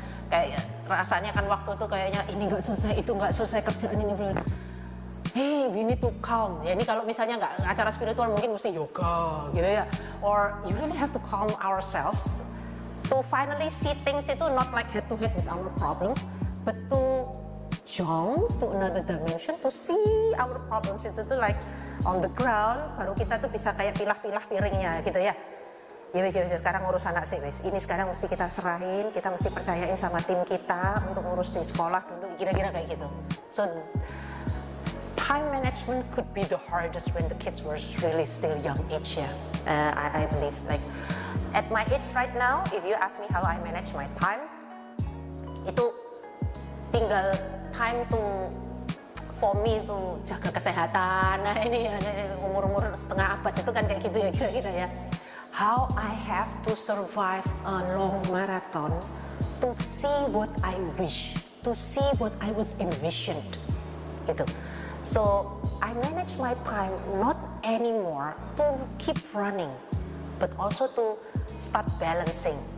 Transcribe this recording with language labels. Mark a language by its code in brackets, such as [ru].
[id] Kayak rasanya kan waktu itu kayaknya ini nggak selesai, itu nggak selesai, kerjaan ini belum. [en] Hey, we need to calm. [id] Ya ini kalau misalnya nggak acara spiritual mungkin mesti yoga gitu ya. [en] Or you really have to calm ourselves to finally see things itu not like head to head with our problems, but to jump to another dimension to see our problems itu tuh like on the ground. [id] Baru kita tuh bisa kayak pilah-pilah piringnya gitu ya. Ya wis sekarang urus anak sih wis. Ini sekarang mesti kita serahin, kita mesti percayain sama tim kita untuk ngurus di sekolah dulu, kira-kira kayak gitu. [en] So time management could be the hardest when the kids were really still young age ya. I believe like at my age right now, if you ask me how I manage my time, itu tinggal time to for me to [id] jaga kesehatan. Nah ini ya umur-umur setengah abad itu kan kayak gitu ya kira-kira ya. [en] How I have to survive a long marathon to see what I wish, to see what I was envisioned, gitu. So I manage my time not anymore to keep running, but also to start balancing.